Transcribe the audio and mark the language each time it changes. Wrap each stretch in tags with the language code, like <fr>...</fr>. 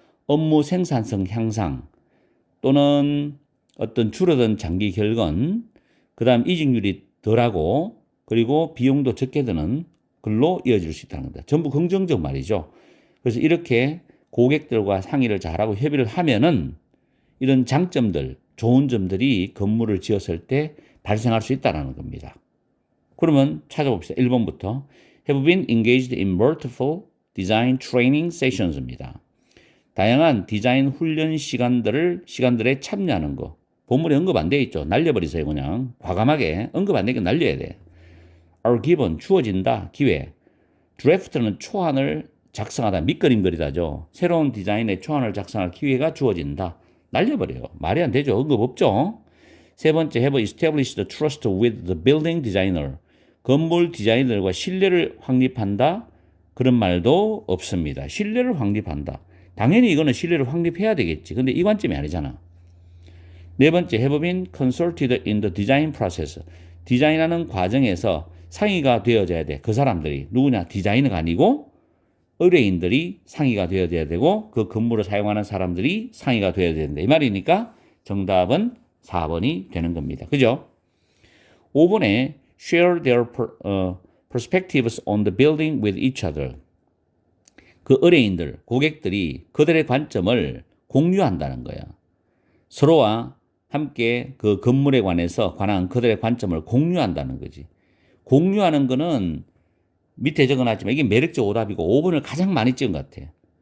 <ko>업무 생산성 향상 또는 어떤 줄어든 장기 결근, 그 다음 이직률이 덜하고 그리고 비용도 적게 드는 글로 이어질 수 있다는 겁니다. 전부 긍정적 말이죠. 그래서 이렇게 고객들과 상의를 잘하고 협의를 하면은 이런 장점들, 좋은 점들이 건물을 지었을 때 발생할 수 있다는 겁니다. 그러면 찾아봅시다. 1번부터</ko> <en>have been engaged in multiple design training sessions입니다.</en> <ko>다양한 디자인 훈련 시간들에 참여하는 거. 본문에 언급 안 돼 있죠. 날려버리세요. 그냥 과감하게 언급 안 되게 날려야 돼. are given 주어진다. 기회. draft는 초안을 작성하다. 밑그림 그리다죠. 새로운 디자인의 초안을 작성할 기회가 주어진다. 날려버려요. 말이 안 되죠. 언급 없죠. 세 번째,</ko> <en>have established trust with the building designer.</en> <ko>건물 디자이너들과 신뢰를 확립한다. 그런 말도 없습니다. 신뢰를 확립한다. 당연히 이거는 신뢰를 확립해야 되겠지. 근데 이 관점이 아니잖아. 네 번째,</ko> <en>have been consulted in the design process.</en> <ko>디자인하는 과정에서 상의가 되어져야 돼. 그 사람들이. 누구냐? 디자이너가 아니고 의뢰인들이 상의가 되어져야 되고 그 건물을 사용하는 사람들이 상의가 되어야 된다. 이 말이니까 정답은 4번이 되는 겁니다. 그죠? 5번에</ko> <en>share their perspectives on the building with each other.</en> <ko>그 의뢰인들, 고객들이 그들의 관점을 공유한다는 거야. 서로와 함께 그 건물에 관한 그들의 관점을 공유한다는 거지. 공유하는 거는 밑에 적어놨지만 이게 매력적 오답이고 5번을 가장 많이 찍은 것 같아.</ko>